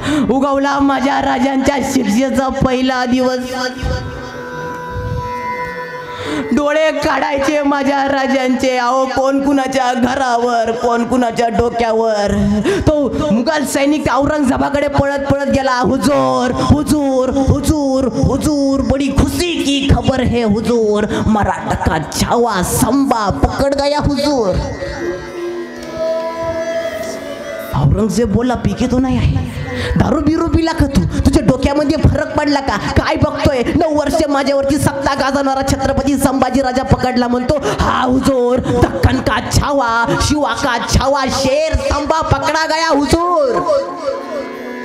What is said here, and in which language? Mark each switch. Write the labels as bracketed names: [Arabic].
[Marathi] उगवला माझ्या राजांच्या शिक्षेचा पहिला दिवस. डोळे काढायचे माझ्या राजांचे. अहो कोण कुणाच्या घरावर, कोण कुणाच्या डोक्यावर. तो मुघल सैनिक औरंगजेबाकडे पळत पळत गेला. [Hindi] हुजूर हुजूर हुजूर हुजूर, बड़ी खुशी की खबर है हुजूर, मराठा का छावा संबा पकड़ गया हुजूर. [Marathi] औरंगजेब बोला, पिके तो नाही आहे, दारू बिरू पिला का तू, तुझ्या डोक्यामध्ये फरक पडला का, काय बघतोय. 9 वर्ष माझ्यावरती सत्ता गाजवणारा छत्रपती संभाजी राजा पकडला. म्हणतो हा [Hindi] हुजूर, दक्कन का छावा, शिवा का छावा, शेर संभा पकडा गया हुजूर.